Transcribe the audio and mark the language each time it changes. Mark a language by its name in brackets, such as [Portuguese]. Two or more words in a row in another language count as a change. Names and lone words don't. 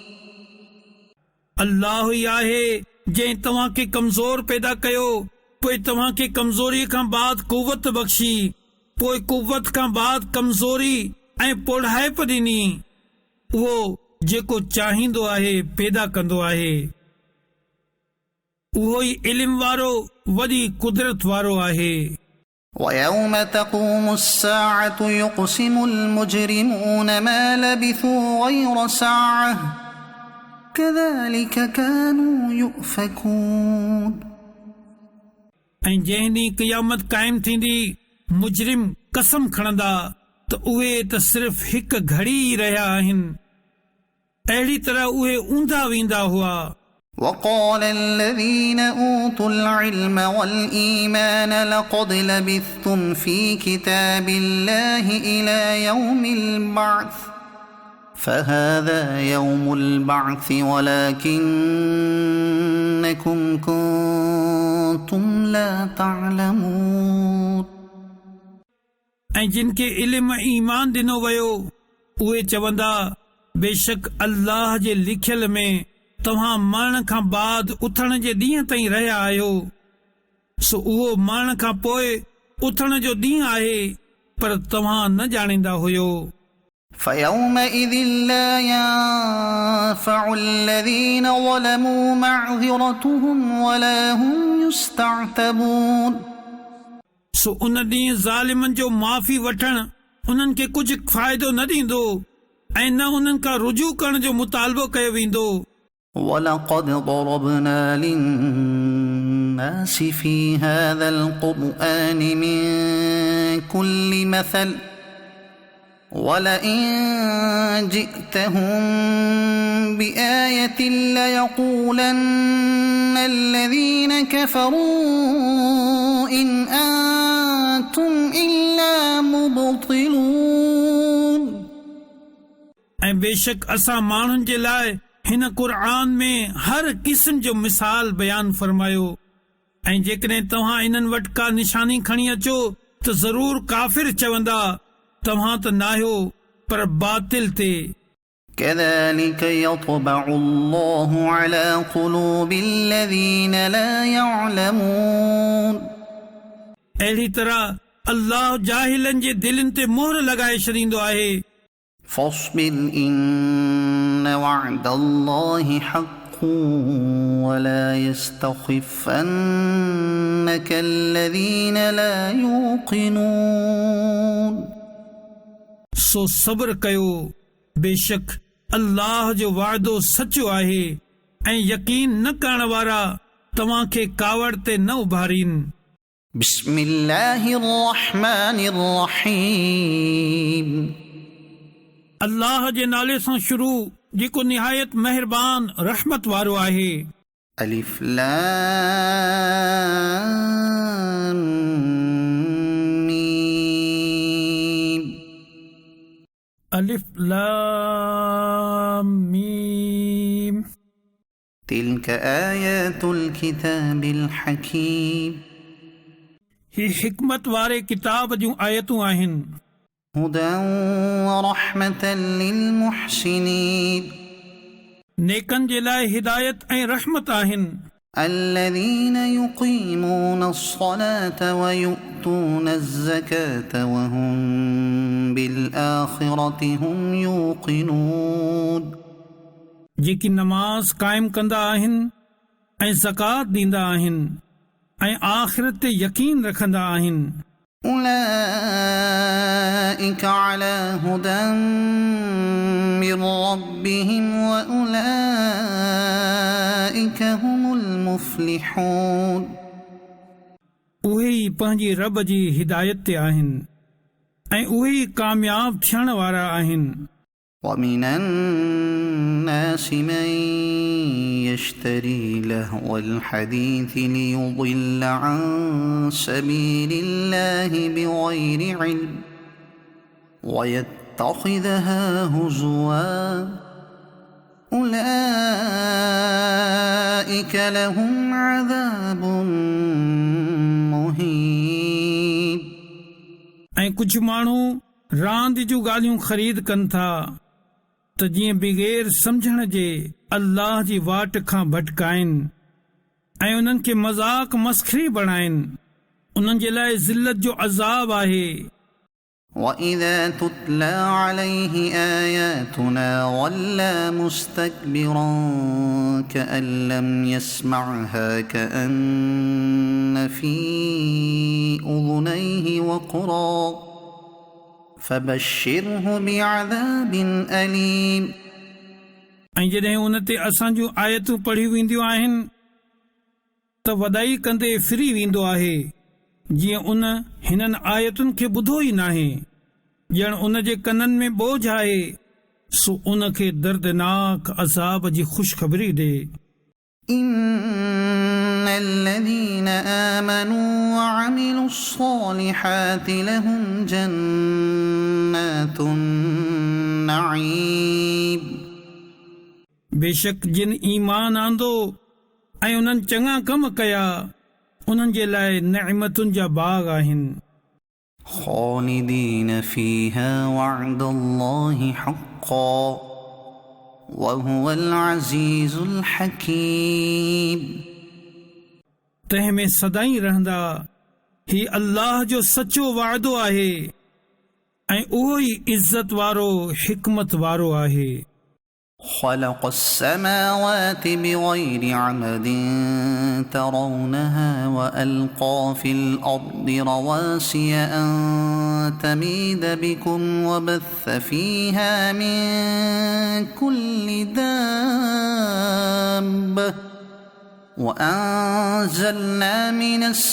[Sindhi] अल्लाह ई आहे जंहिं तव्हां खे कमज़ोर पैदा कयो, पोइ तव्हां खे कमज़ोरी खां बाद कुवत बख़्शी, पोइ कुवत खां बाद कमज़ोरी ऐं पोढ़ाइप ॾिनी. उहो जेको चाहींदो आहे पैदा कंदो आहे. उहो ई इल्म वारो वॾी कुदरत वारो आहे. [Arabic] ويوم تقوم الساعة يقسم المجرمون ما لبثوا غير ساعة كذلك كانوا يؤفكون. [Sindhi] ऐं जंहिं ॾींहुं क़यामत क़ाइम थींदी, मुजरिम कसम खणंदा त उहे त सिर्फ़ हिकु घड़ी ई रहिया आहिनि. अहिड़ी तरह उहे ऊंधा वेंदा हुआ. [Arabic] وقال الذين أوتوا العلم والإيمان لقد لبثتم في كتاب الله إلى يوم البعث فهذا يوم البعث ولكنكم كنتم لا تعلمون. [Sindhi] ऐं जिन खे इल्म ईमान ॾिनो वियो उहे चवंदा, बेशक अल्लाह जे लिखियल में तव्हां मरण खां बाद उथण जे ॾींहं ताईं रहिया आहियो. सो उहो मरण खां पोइ उथण जो ॾींहुं आहे, पर तव्हां न ॼाणींदा हुयो. [Arabic] فيومئذ لا ينفع الذين ظلموا معذرتهم ولا هم يستعتبون. [Sindhi] सो उन ॾींहुं ज़ालिमनि जो माफ़ी वठण उन्हनि खे कुझु फ़ाइदो न ॾींदो ऐं न उन्हनि खां रुजू करण जो मुतालबो कयो वेंदो. [Arabic] ولقد ضربنا للناس في هذا القرآن من كل مثل ولئن جئتهم بآية ليقولن الذين كفروا إن أنتم إلا مبطلون. [Sindhi] ऐं बेशक असां माण्हुनि जे लाइ हिन क़ुर में हर क़िस्म जो मिसाल बयान फरमायो. ऐं जेकॾहिं तव्हां इन्हनि वटि का निशानी खणी अचो त ज़रूर काफ़िर चवंदा तव्हां त नाहियो पर बातिल ते. [Arabic] كذلك يطبع الله على قلوب الذين لا يعلمون. [Sindhi] अहिड़ी तरह अल्लाह जाहिलनि जे दिलनि ते मोहर लॻाए छॾींदो आहे. [Arabic] فاصبر إن وعد الله حق ولا يستخفنك الذين لا يوقنون. [Sindhi] सो सब्र कयो, बेशक अल्लाह जो वाइदो सचो आहे ऐं यकीन न करण वारा तव्हां खे कावड़ ते न उभारीन. [Arabic] بسم الله الرحمن الرحيم. [Sindhi] अल्लाह जे नाले सां शुरू जेको निहायत महिरबान रहमत वारो आहे. [Arabic] الف لام ميم. الف لام ميم. تلك آيات الكتاب الحكيم. [Sindhi] ही हिकमत वारे किताब जूं आयतूं आहिनि. [Arabic] هدى ورحمة للمحسنين. [Sindhi] नेकन जे लाइ हिदायत ऐं रहमत आहिनि. [Arabic] الذين يقيمون الصلاة ويؤتون الزكاة وهم بالآخرة هم يوقنون. [Sindhi] जेकी नमाज क़ाइम कंदा आहिनि ऐं ज़कात ॾींदा आहिनि ऐं आख़िरत ते यकीन रखंदा आहिनि. [Arabic] أولئك على هدى من ربهم وأولئك هم المفلحون. [Sindhi] उहे ई पंहिंजी रब जी हिदायत ते आहिनि ऐं उहे कामयाब थियण वारा आहिनि. [Arabic] ومن الناس من يشتري لهو الحديث ليضل عن سبيل الله بغير علم ويتخذها هزوا أولئك لهم عذاب مهين. [Sindhi] ऐं कुझु माण्हू रांदि जूं ॻाल्हियूं ख़रीद कनि था त जीअं बग़ैर सम्झण जे अल्लाह जी वाट खां भटकाइनि ऐं उन्हनि खे मज़ाक मस्खरी बणाइनि. उन्हनि जे लाइ ज़िल्लत जो अज़ाब आहे. [Arabic] وَإِذَا تُتْلَى عَلَيْهِ آيَاتُنَا وَلَّى مُسْتَكْبِرًا كَأَن لَّمْ يَسْمَعْهَا كَأَنَّ فِي أُذُنَيْهِ وَقْرًا فَبَشِّرْهُ بِعَذَابٍ أَلِيمٍ. [Sindhi] ऐं जॾहिं उन ते असां जूं आयतूं पढ़ी वेंदियूं आहिनि त वॾाई कंदे फिरी वेंदो आहे जीअं उन हिननि आयतुनि खे ॿुधो ई नाहे. ॼण उन जे कननि में बोझ आहे सो उन खे दर्दनाक अज़ाब जी ख़ुशख़बरी ॾे. [Arabic] إن الذين آمنوا وعملوا الصالحات لهم جنات النعيم. [Sindhi] बेशक जिन ईमान आंदो ऐं उन्हनि चङा कम कया उन्हनि जे लाइ नेमतुनि जा बाग आहिनि. [Arabic] خالدين فيها وعد الله حقا وهو العزيز الحكيم. [Sindhi] तंहिं में सदाई रहंदा ही अल्लाह जो सचो वाइदो आहे ऐं उहो ई इज़त वारो हिकमत वारो आहे. [Arabic] خلق السماوات بغير عمد ترونها وألقى في الأرض رواسي أن تميد بكم وبث فيها من كل دابة وأنزلنا من